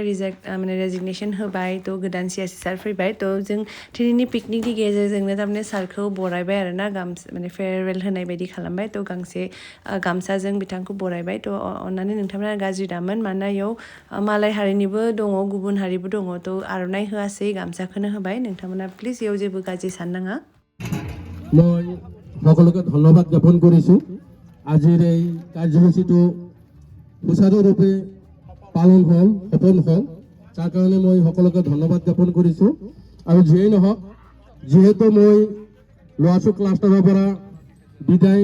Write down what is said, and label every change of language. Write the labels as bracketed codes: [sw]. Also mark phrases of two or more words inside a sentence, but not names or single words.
[brx] माने रेजिगनेसन होबाय थ' गोदान CRCC सार फैबाय थ' जों दिनैनि पिकनिकनि गेजेरजोंनो थारमाने सारखौ बरायबाय आरोना माने फेयारवेल होनाय बायदि खालामबाय थ' गांसे गामसाजों बिथांखौ बरायबाय थ' अननानै नोंथांमोना गाज्रि दामोन मानोना इयाव मालाय हारिनिबो दङ गुबुन हारिबो दङ थ' आर'नाइ होआसै गामसाखौनो होबाय नोंथांमोना प्लिज इयाव जेबो गाज्रि साननाङा [as] মই সকলোকে ধন্যবাদ জ্ঞাপন কৰিছোঁ আজিৰ এই কাৰ্যসূচীটো সুচাৰুৰূপে পালন হ'ল সফল হ'ল তাৰ কাৰণে মই সকলোকে ধন্যবাদ জ্ঞাপন কৰিছোঁ আৰু যিয়েই নহওক যিহেতু মই লোৱাছো ক্লাষ্টাৰৰ পৰা বিদায়